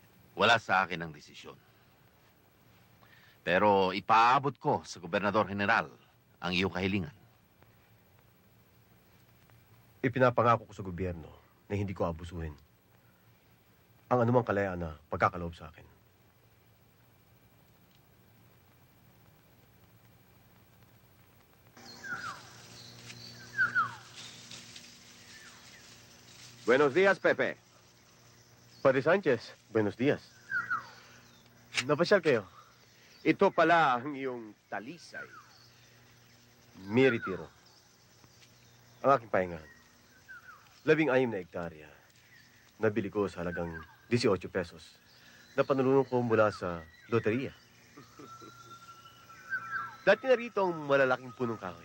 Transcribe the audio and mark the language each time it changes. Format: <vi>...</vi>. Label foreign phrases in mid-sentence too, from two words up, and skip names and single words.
<tl>Wala sa akin ang desisyon. Pero ipaabot ko sa Gobernador General ang iyong kahilingan. Ipinapangako ko sa gobyerno na hindi ko abusuhin ang anumang kalayaan na pagkakaloob sa akin.</tl> <es>Buenos días, Pepe. Padre Sanchez, buenos días.</es> <tl>Napasyal kayo. Ito pala ang iyong talisay.</tl> <es>Mi retiro.</es> <tl>Ang aking pahingahan. 16 na hektarya. Nabili ko sa halagang 18 pesos. Napanulungan ko mula sa loteriya. Dati na rito ang malalaking punong kahoy.</tl>